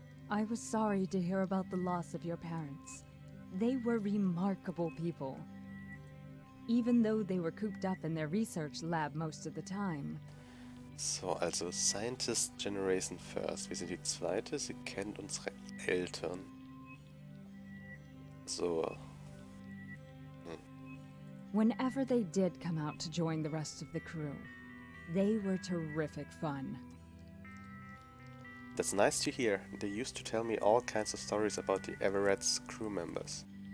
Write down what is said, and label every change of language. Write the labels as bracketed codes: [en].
[en] I was sorry to hear about the loss of your parents. They were remarkable people. Even though they were cooped up in their research lab most of the time. So, also Scientist Generation First. [de] Wir sind die zweite, sie kennt unsere Eltern. So. [en] Whenever they did come out to join the rest of the crew, they were terrific fun. That's nice to hear. They used to tell me all kinds of stories about the Everett's crew members.